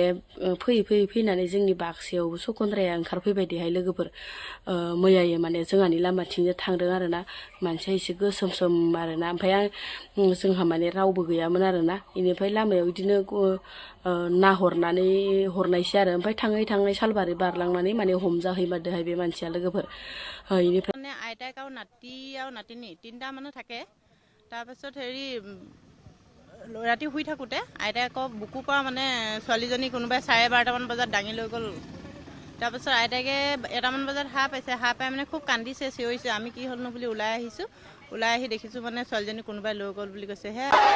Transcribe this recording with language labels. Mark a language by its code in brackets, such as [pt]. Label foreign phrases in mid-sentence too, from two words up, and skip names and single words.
[brx] फैयै फैनानै जोंनि बाक्सायावबो सखन्द्राया ओंखारफैबायदिहाय लोगोफोर मैयायो माने जोंहानि लामाथिंनो थांदों आरोना मानसिया एसे गोसोम आरोना ओमफ्राय जोंहा माने रावबो गैयामोन आरोना बेनिफ्राय लामायाव बिदिनो नाहरनानै हरनायसै आरो ओमफ्राय थाङै सालबारि बारलांनानै माने हमजाहैमारदोहाय बे मानसिया लोगोफोर बेनिफ्राय [as] আইতাক আৰু নাতি আৰু নাতিনী তিনিটা মানুহ থাকে তাৰপিছত হেৰি ৰাতি শুই থাকোঁতে আইতাকক বুকুৰ পৰা মানে ছোৱালীজনী কোনোবাই 12:30মান বজাত দাঙি লৈ গ'ল তাৰপিছত আইতাকে 1টামান বজাত সাৰ পাই মানে খুব কান্দিছে চিঞৰিছে আমি কি হ'লনো বুলি ওলাই আহিছোঁ ওলাই আহি দেখিছোঁ মানে ছোৱালীজনী কোনোবাই লৈ গ'ল বুলি কৈছে হে